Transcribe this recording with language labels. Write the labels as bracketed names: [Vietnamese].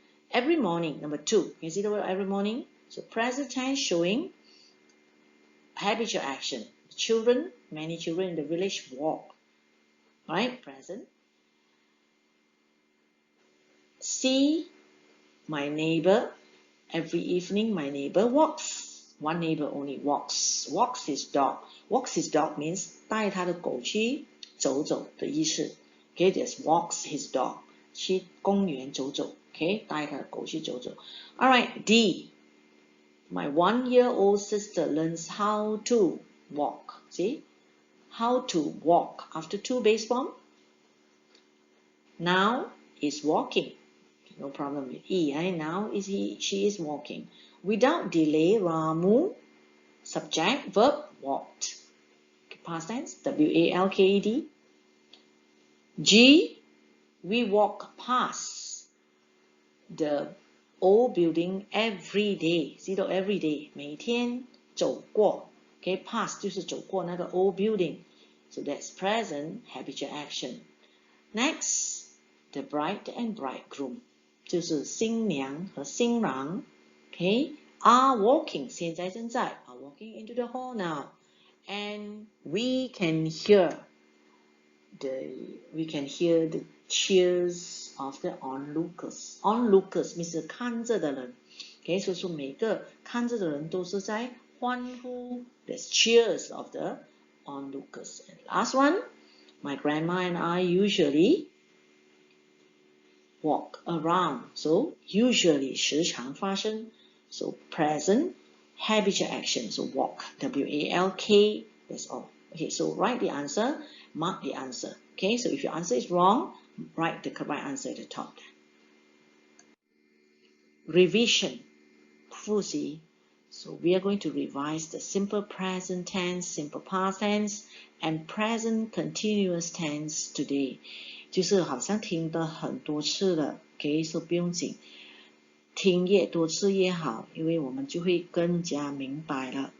[English] Every morning, number 2. You see the word every morning? So present tense showing habitual action. Children, many children in the village walk. Right? Present. See my neighbor. Every evening my neighbor walks. One neighbor only walks. Walks his dog. Walks his dog means [Chinese] 带他的狗去走走的意思。 [English] Okay, just walks his dog. [Chinese] 去公园走走。 Okay, 带他的狗去走走。 [English] Alright, D. My 1-year-old sister learns how to walk. See? How to walk. After 2, base form. Now is walking. No problem with E. Now she is walking. Without delay, Ramu, subject, verb, walked. Past tense, W-A-L-K-E-D. G, we walk past the old building every day. See the every day. [Chinese] 每天走过 [English] Okay, past [Chinese] 就是走过那个 [English] old building. So that's present habitual action. Next, the bride and bridegroom. [Chinese] 就是新娘和新郎 [English] Okay, are walking. [Chinese] 现在正在 [English] are walking into the hall now. And we can hear the cheers of the onlookers. Onlookers means [Chinese] 看着的人 [English] Okay, so [Chinese] 说每个看着的人都是在欢呼 [English] There's cheers of the onlookers. And last one, my grandma and I usually walk around. So usually [Chinese] 时常发生 [English] So present habitual action. So walk, W-A-L-K, that's all. Okay, so write the answer, mark the answer. Okay, so if your answer is wrong, write the correct answer at the top. Revision, [Chinese] 复习. [English] So we are going to revise the simple present tense, simple past tense, and present continuous tense today. [Chinese] 就是好像听得很多次了 [English] Okay, so [Chinese] 不用紧。听越多次越好，因为我们就会更加明白了。